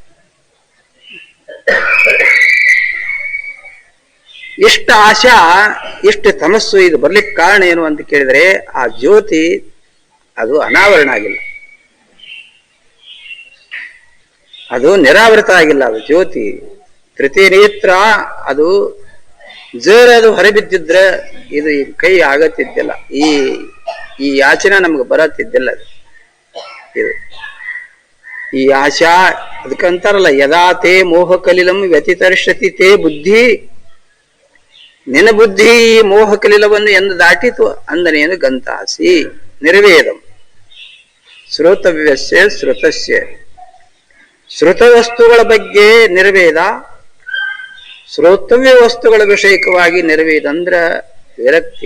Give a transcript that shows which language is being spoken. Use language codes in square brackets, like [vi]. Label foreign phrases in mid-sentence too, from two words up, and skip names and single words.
[kn] ಎಷ್ಟು ಆಶಾ, ಎಷ್ಟು ತಮಸ್ಸು ಇದು ಬರ್ಲಿಕ್ಕೆ ಕಾರಣ ಏನು ಅಂತ ಕೇಳಿದ್ರೆ ಆ ಜ್ಯೋತಿ ಅದು ಅನಾವರಣ ಆಗಿಲ್ಲ, ಅದು ನಿರಾವೃತ ಆಗಿಲ್ಲ. ಅದು ಜ್ಯೋತಿ ತೃತೀಯ ನೇತ್ರ ಅದು ಅದು ಹೊರಬಿದ್ದಿದ್ರೆ ಇದು ಕೈ ಆಗತ್ತಿದ್ದಿಲ್ಲ, ಈ ಯಾಚನೆ ನಮ್ಗೆ ಬರತ್ತಿದ್ದಿಲ್ಲ. ಇದು ಈ ಆಶಾ ಅದಕ್ಕಂತಾರಲ್ಲ, [sa] ಯದಾ ತೇ ಮೋಹ ಕಲಿಲಂ ವ್ಯತಿತರ್ಷತಿ ತೇ ಬುದ್ಧಿ. [kn] ನಿನ್ನ ಬುದ್ಧಿ ಈ ಮೋಹ ಕಲಿಲವನ್ನು ಎಂದು ದಾಟಿತು ಅಂದನೇನು [sa] ಗಂತಾಸಿ ನಿರ್ವೇದಂ ಶ್ರೋತವ್ಯಸ್ಯ ಶ್ರುತಸ್ಯ. [kn] ಶ್ರುತ ವಸ್ತುಗಳ ಬಗ್ಗೆ ನಿರ್ವೇದ, ಶ್ರೋತವ್ಯ ವಸ್ತುಗಳ ವಿಷಯಕವಾಗಿ ನಿರ್ವೇದ ಅಂದ್ರ ವಿರಕ್ತಿ.